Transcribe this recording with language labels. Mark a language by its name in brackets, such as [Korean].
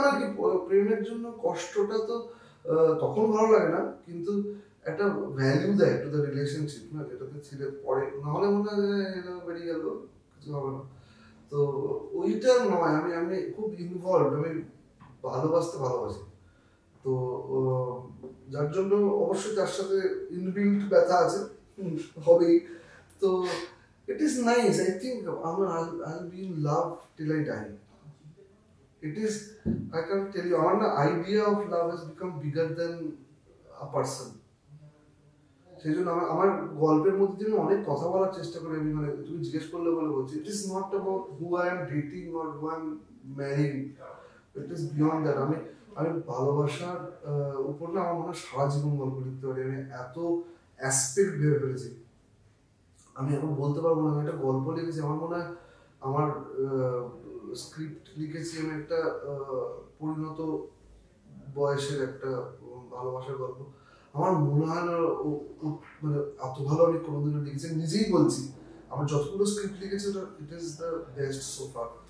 [Bangla] মানে কি প্রেমের জন্য কষ্টটা তো তখন ভালো লাগে না, কিন্তু একটা ভ্যালু দেয় টু দ্য রিলেশনশিপ না, যেটাতে ছিল পরে, নাহলে মনে হয় যে বেরিয়ে গেল কিছু হবে না, তো ওইটা নয়। আমি খুব ইনভলভ, আমি ভালোবাসি, তো যার জন্য অবশ্যই তার সাথে ইনবিল্ট ব্যথা আছে, হবেই, তো [English] it is nice. I think I'll be in love till I die. It is, I can't tell you, our idea of love has become bigger than a person. [Bangla] সেই জন্য আমার গল্পের মধ্যে আমি অনেক কথা বলার চেষ্টা করি, আমি মানে তুমি জিজ্ঞেস করলে বলে বলছি, [English] It is not about who I am dating or who I am marrying, it is beyond that. [Bangla] আমি ভালোবাসার উপর না আমার মনে হয় সারা জীবন গল্প লিখতে পারি, আমি এত অ্যাসপেক্ট ভেবে ফেলেছি, আমি এখন বলতে পারবো না। আমি একটা গল্প লিখেছি, আমার মনে হয় আমার স্ক্রিপ্ট লিখেছি আমি একটা পরিণত বয়সের একটা ভালোবাসার গল্প, আমার মনে হয় না মানে এত ভালো আমি কোনোদিনও লিখেছি, নিজেই বলছি আমার যতগুলো স্ক্রিপ্ট লিখেছি [English] It is the best so far.